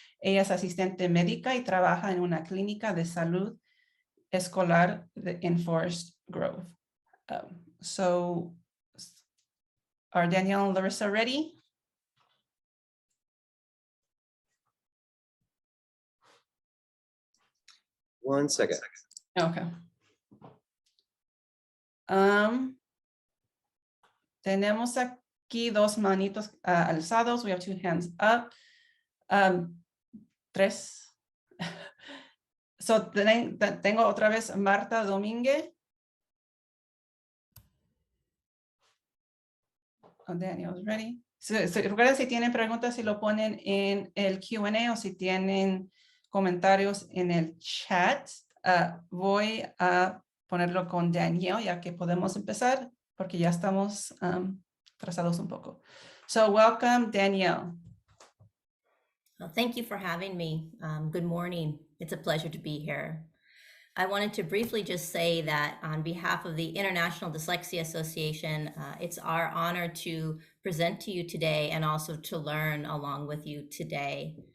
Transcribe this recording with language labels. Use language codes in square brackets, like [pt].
[es] Ella es asistente médica y trabaja en una clínica de salud escolar en Forest Grove. [en] So, are Danielle and Larissa ready? One second. Okay. [es] Tenemos aquí 2 manitos alzados. [en] We have 2 hands up. 3. [es] So, tengo otra vez Marta Domínguez. [en] Oh, Daniel's ready. [es] Recuerden, si tienen preguntas, si lo ponen en el Q&A o si tienen comentarios en el chat. Voy a ponerlo con Danielle, ya que podemos empezar, porque ya estamos atrasados un poco. [en] So, welcome, Danielle. Well, thank you for having me. Good morning. It's a pleasure to be here. I wanted to briefly just say that on behalf of the International Dyslexia Association, it's our honor to present to you today and also to learn along with you today.